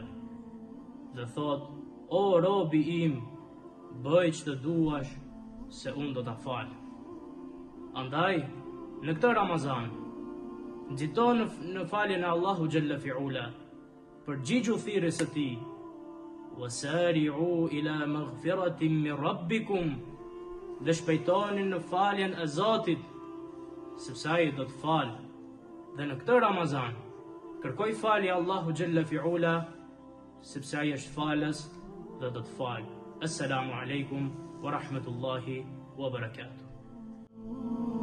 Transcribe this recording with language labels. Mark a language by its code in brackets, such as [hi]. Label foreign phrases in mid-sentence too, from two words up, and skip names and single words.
[sq] Dhe thot: o robi im, bëj ç'të duash, se unë do ta fal. Andaj, në këtë Ramazan, nxito në faljen e Allahu [ar] جل فعله, [sq] përgjigju thirrjes së tij: [ar] وسارعوا إلى مغفرة من ربكم, [sq] dhe shpejtoni në faljen e Zotit, sepse ai do të falë. Dhe në këtë Ramazan, kërkoj falje Allahu [ar] جل فعله, [sq] sepse ai është falës dhe do të falë. [ar] السلام عليكم ورحمة الله وبركاته.